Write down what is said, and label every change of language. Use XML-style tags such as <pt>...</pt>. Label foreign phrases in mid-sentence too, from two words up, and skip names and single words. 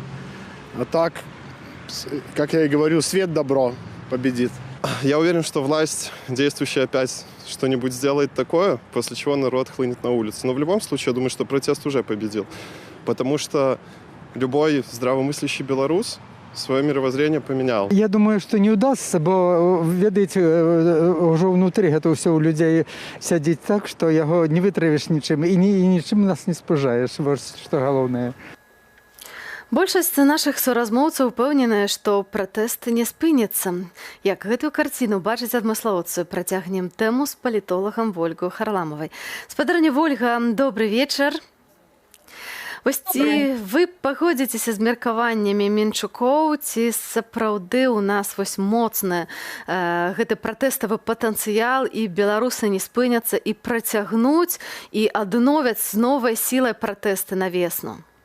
<ru>А так, как я и говорю, свет добро победит. Я уверен, что власть, действующая, опять что-нибудь сделает такое, после чего народ хлынет на улицу. Но в любом случае, я думаю, что протест уже победил. Потому что любой здравомыслящий белорус свое мировоззрение поменял. Я думаю, что не удастся,</ru> <be>бо, ведаеце,</be> <ru>уже внутри это все у людей сядзіць так, что его не вытравишь ничем и ничем нас не спужаешь. Вот что главное.</ru> <be>Большасць нашых суразмоўцаў упэўненая, што пратэсты не спыняцца. Як гэтую карціну бачыць адмыслоўцы, працягнем тэму з палітолагам Вольгай Харламавай. Спадарня Вольга, добры вечар. Вось ці вы пагодзіцеся з меркаваннямі Мінчукоў, ці сапраўды ў нас вось моцны гэты пратэставы патэнцыял, і беларусы не спыняцца і працягнуць і адновяць з новай сілай пратэсты на весну?</be>